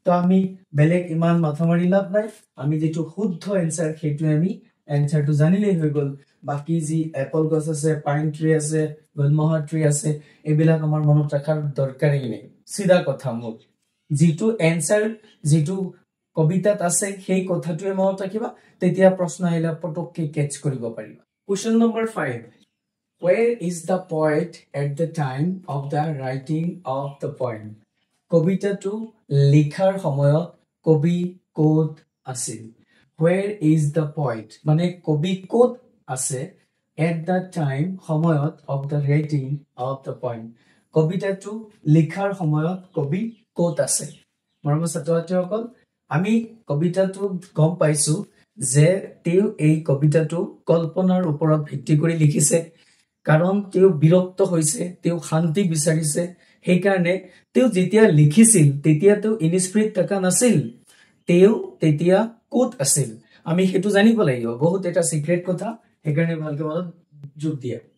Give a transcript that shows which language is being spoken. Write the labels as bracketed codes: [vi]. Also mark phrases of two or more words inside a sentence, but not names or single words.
[as] তো আমি বেলেগ ইমান মাথা মাৰি লাভ নাই আমি যেটো শুদ্ধ এনসার সেইটো আমি এনসারটো জানিলেই হৈ গল বাকি যি এপল গছ আছে [en] pine tree [as] আছে গুলমোহৰ ট্রি আছে এবিলাক আমাৰ মনত ৰাখাৰ দৰকাৰেই নাই সিধা কথা মোৰ যেটো এনসার যেটো কবিতাত আছে সেই কথাটোৱে মনত ৰাখিবা তেতিয়া প্ৰশ্ন আহিলে পটককে কেচ কৰিব পাৰিবা [en] question number [as] 5 [en] Where is the poet at the time of the writing of the poem? [as] কবিতাটো লিখাৰ সময়ত কবি কোত আছিল [en] Where is the poet? [as] মানে কবি কোত আছে [en] at the time সময়ত of the writing of the poem. [as] কবিতাটো লিখাৰ সময়ত কবি কোত আছে মৰমৰ ছাত্ৰ-ছাত্ৰীসকল আমি কবিতাটো গম পাইছো যে তেও এই কবিতাটো কল্পনাৰ ওপৰত ভিত্তি কৰি লিখিছে কাৰণ তেও বিৰক্ত হৈছে তেও শান্তি বিচাৰিছে সেই কাৰণে তেও যেতিয়া লিখিছিল তেতিয়া তেও ইনস্পিৰেট থকা নাছিল তেও তেতিয়া কোত আছিল আমি হেতু জানিব লাগিব বহুত এটা সিক্ৰেট কথা সেই কাৰণে ভালকৈ মনত যোগ দিয়া